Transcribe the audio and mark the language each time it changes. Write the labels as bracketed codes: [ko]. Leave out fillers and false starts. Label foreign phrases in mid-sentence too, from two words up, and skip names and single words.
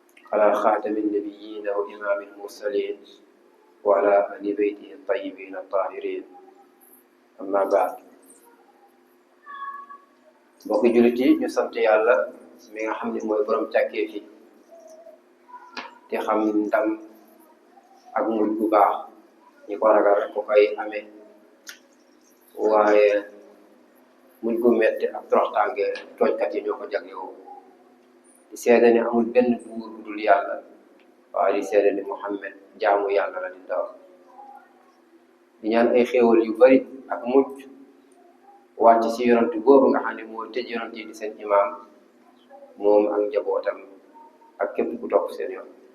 [ar] على خاتم النبيين وإمام المرسلين وعلى أهل بيته الطيبين الطاهرين أما بعد. [wo] mbokki jullit yi ñu sant yàlla mi nga xam ne mooy borom càkkee fi te xam ndam ak mujj bu baax ñi ko ragal rek ko koy amee waaye mujj gu metti ak toroxtaange tooñkat yi ñoo ko jaglewoo di seede ne amul benn buur bu dul yàlla waaye di seede ne Muhammad jaamu yàlla la di ndaw di ñaan ay xéewal yu bari ak mujj wàcc ci yonent boobu nga xam ne moo tëj yonent yi di seen imaam moom ak njabootam ak képp ku topp seen yoon.